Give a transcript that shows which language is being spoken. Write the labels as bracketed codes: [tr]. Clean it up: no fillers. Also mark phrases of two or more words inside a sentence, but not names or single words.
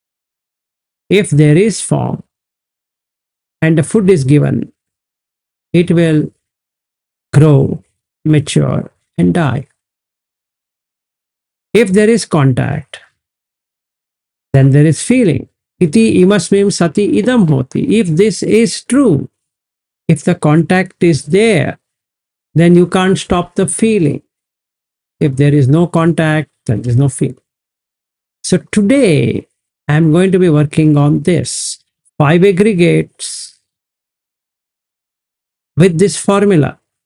[en] If there is form and the food is given, it will grow, mature, and die. If there is contact, then there is feeling. [pi] Iti imasmim sati idam hoti. [en] If this is true, if the contact is there, then you can't stop the feeling. If there is no contact, then there is no feeling. So today, I'm going to be working on this. 5 aggregates with this formula.